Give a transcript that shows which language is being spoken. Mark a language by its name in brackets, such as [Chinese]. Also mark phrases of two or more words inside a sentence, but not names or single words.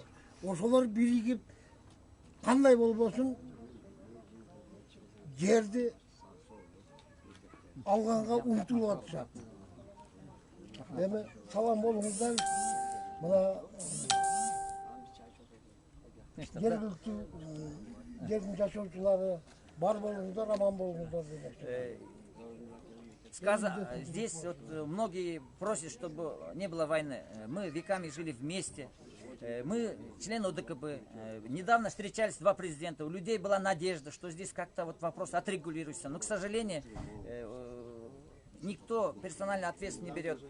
[Kyrgyz] Ошолор биригип кандай болбосун жерди алганга умтулуп атышат. Эми салам болуңуздар. Мына жергиликтүү жердин жашоочулары бар болуңуздар, аман болуңуздар деп. [Russian] Здесь вот многие просят, чтобы не было войны. Мы веками жили вместе. Мы члены ОДКБ. Недавно встречались два президента. У людей была надежда, что здесь как-то вот вопрос отрегулируется. Но, к сожалению, никто персонально ответственность не берет.